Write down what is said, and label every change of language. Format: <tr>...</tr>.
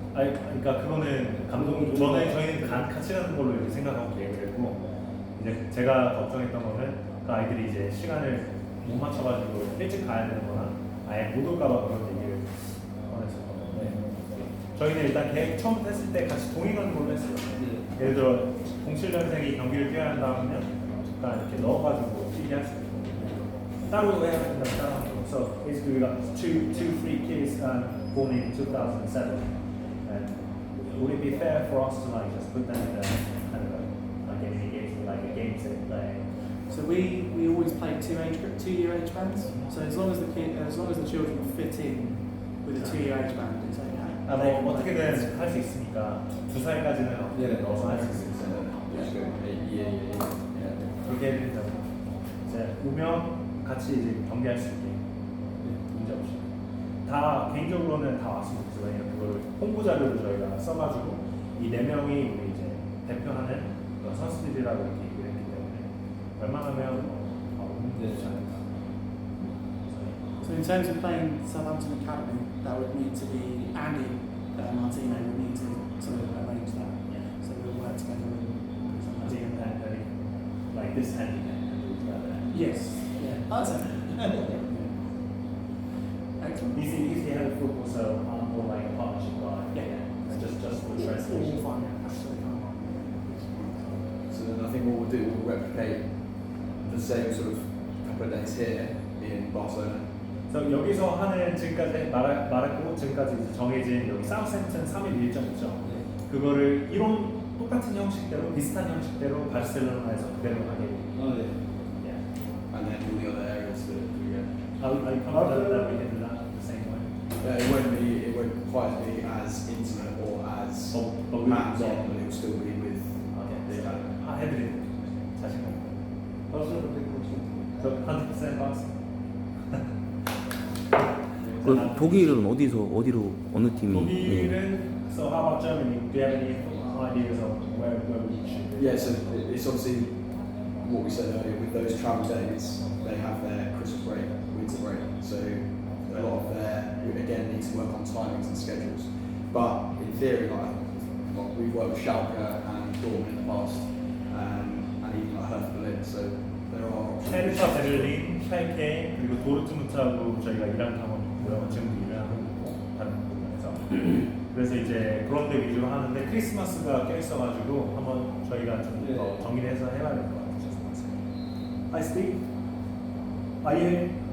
<ko>아니, 그러니까 그거는 저희는 같이 하는 걸로 이렇게 생각하고 계획을 했고 이제 제가 걱정했던 거는 그 아이들이 이제 시간을 못 맞춰가지고 일찍 가야 되는거나 아예 못 올까봐 그런 얘기를 꺼냈었거든요. 저희는 일단 계획 처음부터 했을 때 같이 동행하는 걸로 했어요. 예를 들어 07년생이 경기를 뛰어야 한다면 잠깐 이렇게 넣어가지고 뛰게 할 수 있고 따로 해야 된다면 따로 하고.</ko> <en>So basically we got two free kids born in 2007 and would it be fair for us to like just put them in the kind of like any games like a game they play? So we always play 2-year age bands. So as long as the children fit in with a 2-year age band, it's okay.</en> <ko>뭐 어떻게든 할 수 있으니까 2살까지는 넣어서 할 수 있어요. 그렇게 해드린다고. 이제 오면 같이 이제 경기할 수 있게 문제 없이. 다 개인적으로는 다 왔으면 좋겠어요. 왜냐면 그걸 홍보 자료를 저희가 써가지고 이 4명이 우리 이제 대표하는 그런 선수들이라고 이렇게 얘기를 했기 때문에 웬만하면</ko> <en>So in terms of playing Southampton Academy, that would need to be Andy Martino would need to sort of arrange that. So we'll work together and put something together. Like this handicap and do together. Yes. Yeah. That's it. Excellent. Easy had a football, so more like a partnership guy. Yeah. Just for All translation. fine. Absolutely fine. So then I think what we'll do, we'll replicate the same sort of couple of days here in Barcelona.</en> <ko>그래서 여기서 하는 지금까지 말했고 지금까지 이제 정해진 여기 사우샘튼 3일 일정 있죠. 그거를 이런 똑같은 형식대로 비슷한 형식대로 바르셀로나에서 그대로 하게 됩니다.</ko> <en>And then all the other areas that we get. Are you confident that we can do that the same way? It won't quite be as intimate or as hands on, but it will still be with the academy.</en> <ko>해드리는 자신감.</ko> <en>So 100% pass.</en> <ko>그 독일은 어디로 어느 팀이?</ko> <en>독일은 so how about Germany? Do you have any ideas of where we should? Yeah, so it's obviously what we said earlier with those travel days. They have their Christmas break, winter break, so a lot of we again need to work on timings and schedules. But in theory, like we've worked with Schalke and Dortmund in the past, and even like Hertha Berlin. So there are options.</en> <ko>헤르타 베를린, 샬케 그리고 도르트문트하고 저희가 일하는 상황이 있고요. 지금도 일하고 있고 다른 부분에서 그래서 이제 그런 데 위주로 하는데 크리스마스가 껴있어가지고 한번 저희가 좀 더 정리를 해서 해봐야 될 것 같아요.</ko> <en>Hi Steve, are you here?</en>